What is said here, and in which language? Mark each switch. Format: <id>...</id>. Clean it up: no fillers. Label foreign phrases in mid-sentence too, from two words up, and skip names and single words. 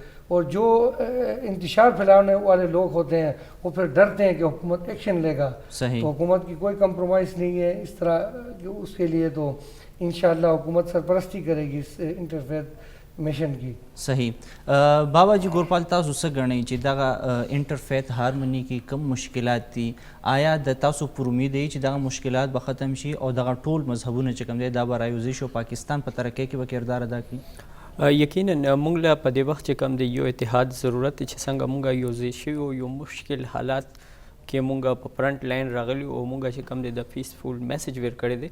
<ur>اور جو انتشار پھیلانے والے لوگ ہوتے ہیں وہ پھر ڈرتے ہیں کہ حکومت ایکشن لے گا. تو حکومت کی کوئی کمپرومائز نہیں ہے اس طرح اس کے لیے. تو انشاءاللہ حکومت سرپرستی کرے گی اس</ur> <en>interfaith mission</en> <ur>کی. صحیح.</ur> <ps>بابا جی ګورپال تاسو څه ګڼئ چې دغه</ps> <en>interfaith harmony</en> <ps>کې کم مشکلات دي؟ آیا د تاسو پر امید دی چې دغه مشکلات به ختم شي او دغه ټول مذهبونه چې کوم دی دا به رایوځي شي او پاکستان په ترقۍ کې به کردار ادا کړي؟ یقینا موږ له په دې وخت چې کوم دی یو اتحاد ضرورت دی چې څنګه موږ یوځای شوي یو مشکل حالات کې مونږ په</ps> <en>front line</en> <ps>راغلی او مونږ چې کوم دی د</ps> <en>peaceful message</en> <ps>ور کړی دی.</ps>